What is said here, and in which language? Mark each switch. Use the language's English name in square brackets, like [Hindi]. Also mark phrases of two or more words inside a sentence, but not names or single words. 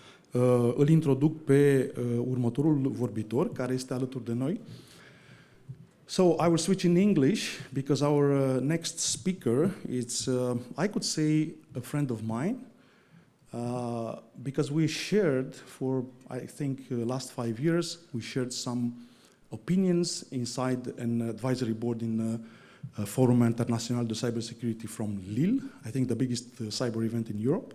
[Romanian] îl introduc pe următorul vorbitor care este alături de noi. [English] So I will switch in English because our next speaker is, I could say, a friend of mine, because we shared for, I think, last 5 years, we shared some opinions inside an advisory board in Forum International de Cybersecurity from Lille, I think the biggest cyber event in Europe.